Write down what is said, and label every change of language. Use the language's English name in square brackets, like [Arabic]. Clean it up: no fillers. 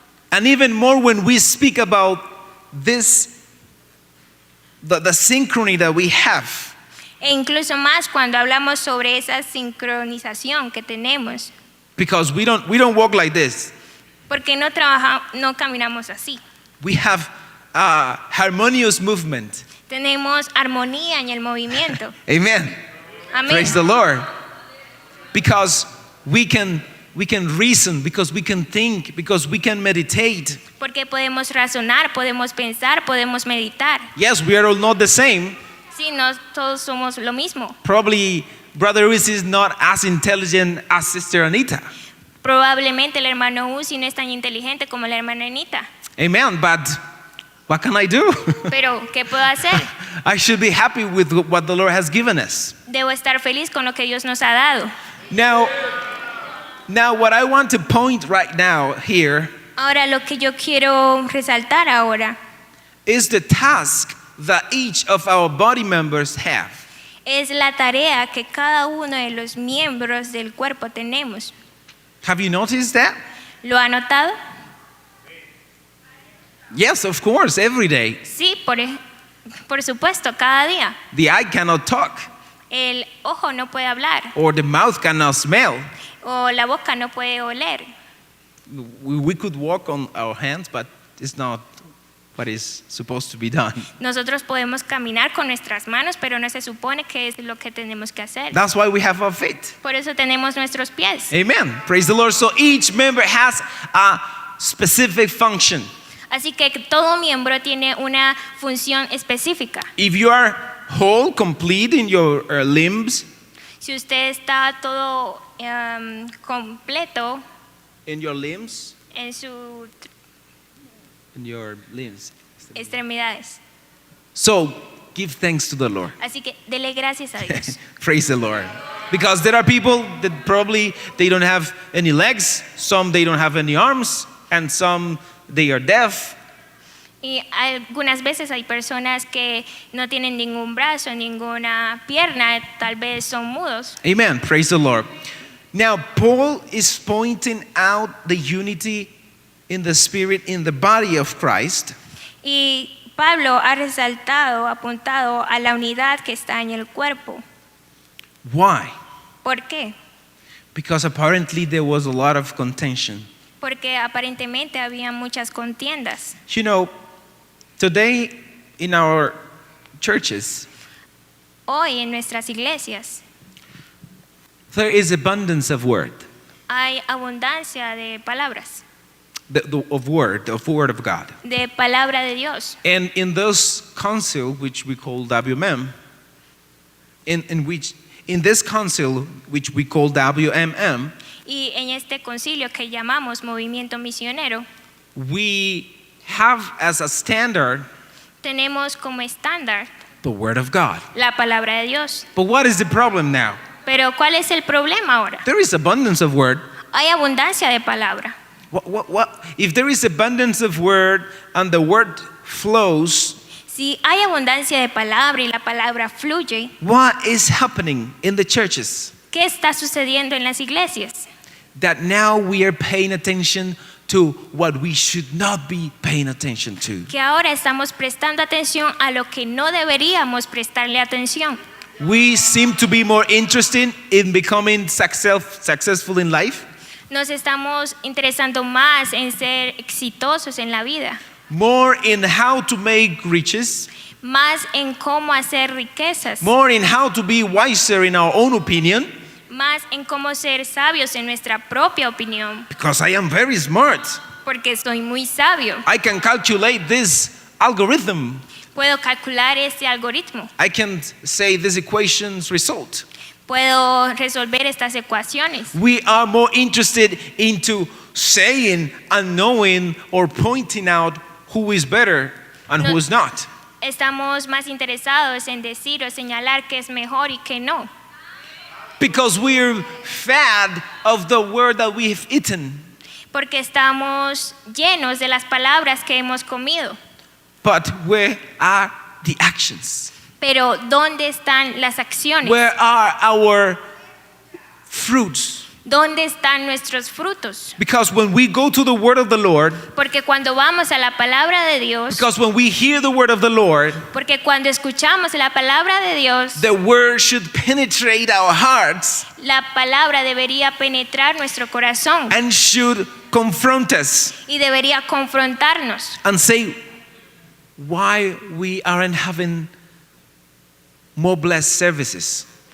[English] And even more when we speak about this, the synchrony that we have. [Spanish] E incluso más cuando hablamos sobre esa sincronización que tenemos. [English] Because we don't walk like this. [Spanish] Porque no caminamos así. [English] We have a harmonious movement. [Spanish] Tenemos armonía en el movimiento. [English] Amen. [Spanish] Amén. [English] Praise the Lord. Because we can reason, because we can think, because we can meditate. [Spanish] Porque podemos razonar, podemos pensar, podemos meditar. [English] Yes, we are all not the same. [Spanish] Sí, no todos somos lo mismo. [English] Probably Brother Luis is not as intelligent as Sister Anita. [Spanish] Probablemente el hermano Uzi no es tan inteligente como la hermana Anita. [English] Amen. But what can I do? [Spanish] Pero, ¿qué puedo hacer? [English] I should be happy with what the Lord has given us. [Spanish] Debo estar feliz con lo que Dios nos ha dado. [English] Now what I want to point right now here [Spanish] Ahora, lo que yo quiero resaltar ahora [English] is the task that each of our body members have. [Spanish] es la tarea que cada uno de los miembros del cuerpo tenemos. [English] Have you noticed that? [Spanish] ¿Lo ha notado? [English] Yes, of course, every day. [Spanish] Sí, por supuesto, cada día. [English] The eye cannot talk. [Spanish] El ojo no puede hablar [English] or the mouth cannot smell. [Spanish] o la boca no puede oler. [English] We could walk on our hands, but it's not what is supposed to be done. [Spanish] Nosotros podemos caminar con nuestras manos, pero no se supone que es lo que tenemos que hacer. [English] That's why we have our feet. [Spanish] Por eso tenemos nuestros pies. [English] Amen. Praise the Lord. So each member has a specific function. [Spanish] Así que todo miembro tiene una función específica. [English] If you are whole, complete in your limbs, [Spanish] Si usted está todo completo [English] in your limbs, [Spanish] en sus [English] in your limbs. [Spanish] extremidades. [English] So give thanks to the Lord. [Spanish] Así que dele gracias a Dios. [English] Praise the Lord. Because there are people that probably they don't have any legs, some they don't have any arms, and some they are deaf. [Spanish] Y algunas veces hay personas que no tienen ningún brazo, ninguna pierna, tal vez son mudos. [English] Amen. Praise the Lord. Now, Paul is pointing out the unity in the Spirit in the body of Christ. [Spanish] Y Pablo ha resaltado, apuntado a la unidad que está en el cuerpo. [English] Why? [Spanish] ¿Por qué? [English] Because apparently there was a lot of contention. [Spanish] Porque aparentemente había muchas contiendas. [English] You know, today in our churches, [Spanish] Hoy en nuestras iglesias [English] there is abundance of word, [Spanish] hay abundancia de palabras, [English] of word of God. [Spanish] de palabra de Dios. [English] And in those council, which we call WMM, in this council, which we call WMM, [Spanish] Y en este concilio que llamamos Movimiento Misionero, [English] we have as a standard [Spanish] tenemos como estándar [English] the word of God. [Spanish] la palabra de Dios. [English] But what is the problem now? [Spanish] Pero ¿cuál es el problema ahora? [English] There is abundance of word. [Spanish] Hay abundancia de palabra. [English] If there is abundance of word and the word flows, [Spanish] Si hay abundancia de palabra y la palabra fluye, [English] what is happening in the churches? [Spanish] ¿qué está sucediendo en las iglesias? [English] That now we are paying attention to what we should not be paying attention to. [Spanish] Que ahora estamos prestando atención a lo que no deberíamos prestarle atención. [English] We seem to be more interested in becoming successful in life, [Spanish] Nos estamos interesando más en ser exitosos en la vida, [English] more in how to make riches, [Spanish] más en cómo hacer riquezas, [English] more in how to be wiser in our own opinion, [Spanish] más en cómo ser sabios en nuestra propia opinión, [English] because I am very smart. [Spanish] porque soy muy sabio. [English] I can calculate this algorithm. [Spanish] Puedo calcular este algoritmo, [English] I can say this equation's result. [Spanish] puedo resolver estas ecuaciones. [English] We are more interested into saying and knowing or pointing out who is better and who is not. [Spanish] Estamos más interesados en decir o señalar qué es mejor y qué no, [English] Because we're fed of the word that we have eaten. [Spanish] porque estamos llenos de las palabras que hemos comido. [English] But where are the actions? [Spanish] Pero ¿dónde están las acciones? [English] Where are our fruits? [Spanish] ¿Dónde están nuestros frutos? [English] Because when we go to the word of the Lord, [Spanish] Porque cuando vamos a la palabra de Dios, [English] because when we hear the word of the Lord, [Spanish] porque cuando escuchamos la palabra de Dios, [English] the word should penetrate our hearts [Spanish] la palabra debería penetrar nuestro corazón [English] and should confront us [Spanish] y debería confrontarnos [English] and say why we aren't having more blessed services.